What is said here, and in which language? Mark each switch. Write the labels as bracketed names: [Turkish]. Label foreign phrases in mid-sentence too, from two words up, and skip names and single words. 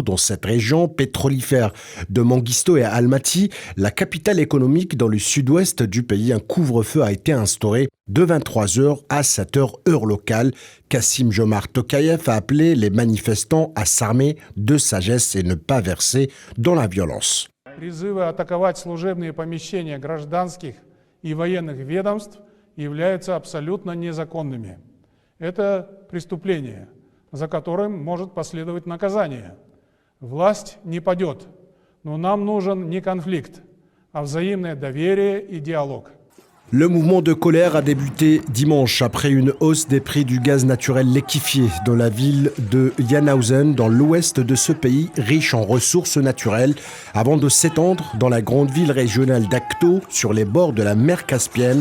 [French] Dans cette région pétrolifère de Manguisto et Almaty, la capitale économique dans le sud-ouest du pays, un couvre-feu a été instauré de 23h à 7h heure locale. Kassym-Jomart Tokayev a appelé les manifestants à s'armer de sagesse et ne pas verser dans la violence. [Russian] Призывы атаковать служебные помещения гражданских и военных ведомств являются абсолютно незаконными. Это преступление, за которым может последовать наказание. Власть не падет, но нам нужен не конфликт, а взаимное доверие и диалог. [French] Le mouvement de colère a débuté dimanche après une hausse des prix du gaz naturel liquéfié dans la ville de Janaozen, dans l'ouest de ce pays riche en ressources naturelles, avant de s'étendre dans la grande ville régionale d'Akto, sur les bords de la mer Caspienne.